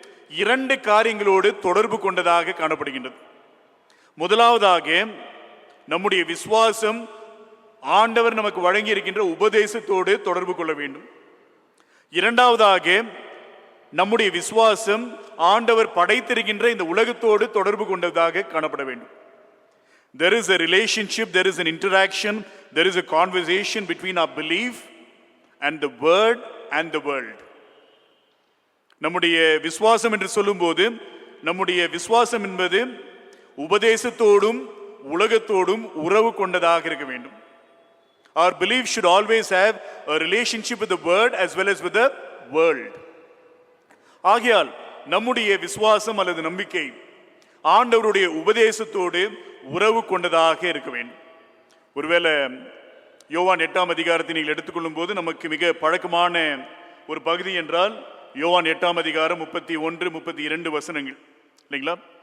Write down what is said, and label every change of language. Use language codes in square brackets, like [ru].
[ta] 2 காரியங்களோடு தொடர்பு கொண்டதாக காணப்படுகின்றது. முதலாவதாக நம்முடைய விசுவாசம் ஆண்டவர் நமக்கு வழங்கி இருக்கின்ற உபதேசத்தோடு தொடர்பு கொள்ள வேண்டும். இரண்டாவதாக நம்முடைய விசுவாசம் ஆண்டவர் படைத்திருக்கின்ற இந்த உலகத்தோடு தொடர்பு கொண்டதாக காணப்பட வேண்டும். [en] There is a relationship, there is an interaction, there is a conversation between our belief and the word and the world. [ta] நம்முடைய விசுவாசம் என்று சொல்லும்போது நம்முடைய விசுவாசம் என்பது உபதேசத்தோடும் உலகத்தோடும் உறவு கொண்டதாக இருக்க வேண்டும். [en] Our belief should always have a relationship with the word as well as with the world. [ta] ஆகையால் நம்முடைய விசுவாசம் அல்லது நம்பிக்கை ஆண்டவருடைய உபதேசத்தோடு உறவு கொண்டதாக இருக்க வேண்டும். ஒருவேளை யோவான் 8ஆம் அதிகாரத்தை நீங்கள் எடுத்துக்கொள்ளும் போது நமக்கு மிக பழக்கமான ஒரு பகுதி என்றால் யோவான் 8ஆம் அதிகாரம் 31, 32 வசனங்கள் இல்லைங்களா?